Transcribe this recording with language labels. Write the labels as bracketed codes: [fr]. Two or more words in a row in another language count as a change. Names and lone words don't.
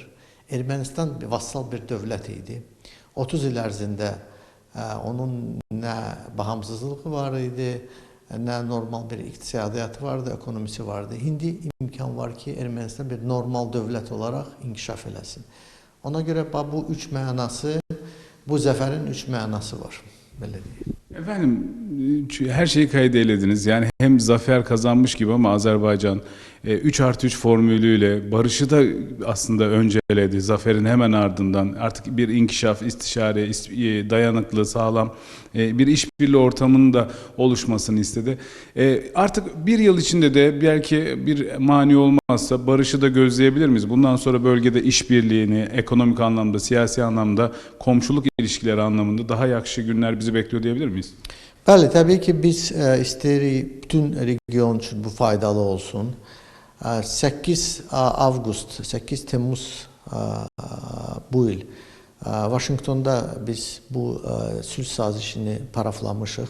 [az] Ermənistan vassal bir dövlət idi. 30 il ərzində onun nə bağımsızlığı var idi, nə normal bir iqtisadiyyatı vardı, ekonomisi vardı. İndi imkan var ki, Ermənistan bir normal dövlət olaraq inkişaf eləsin. Ona görə bu üç mənası, bu zəfərin üç mənası var. Belə deyək. [tr] Efendim her şeyi kaydediniz. Yani hem zafer kazanmış gibi ama Azerbaycan 3+3 formülüyle barışı da aslında önceledi. Zaferin hemen ardından artık bir inkişaf, istişare, dayanıklı, sağlam bir işbirliği ortamının da oluşmasını istedi. Artık bir yıl içinde de belki bir mani olmazsa barışı da gözleyebilir miyiz? Bundan sonra bölgede işbirliğini, ekonomik anlamda, siyasi anlamda, komşuluk ilişkileri anlamında daha yakışı günler bizi bekliyor diyebilir miyiz? [az] Bəli, təbii ki, biz istəyirik bütün region üçün bu faydalı olsun. 8 avqust, 8 Temmuz bu il Vaşinqtonda biz bu sülh sazişini paraflamışıq.